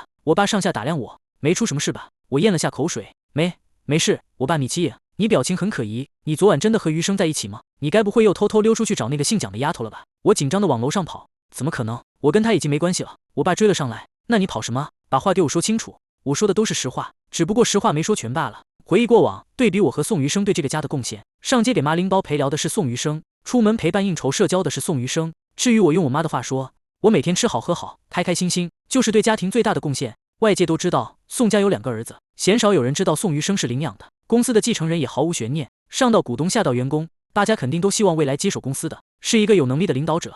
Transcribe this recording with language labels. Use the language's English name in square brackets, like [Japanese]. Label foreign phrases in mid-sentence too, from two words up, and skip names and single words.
[Chinese] 我爸上下打量我，沒出什麼事吧？我咽了下口水，沒事。我爸瞥起眼，你表情很可疑，你昨晚真的和餘生在一起嗎？你該不會又偷偷溜出去找那個姓蔣的丫頭了吧？我緊張的往樓上跑，怎麼可能？我跟他已經沒關係了。我爸追了上來，那你跑什麼？把話給我說清楚。我說的都是實話，只不過實話沒說全罷了。回憶過往，對比我和宋餘生對這個家的貢獻，上街給媽拎包陪聊的是宋餘生，出門陪伴應酬社交的是宋餘生。至於我，用我媽的話說，我每天吃好喝好，開開心心，就是對家庭最大的貢獻。外界都知道宋家有2個兒子，鮮少有人知道宋餘生是領養的，公司的繼承人也毫無懸念，上到股東下到員工，大家肯定都希望未來接手公司的是一個有能力的領導者。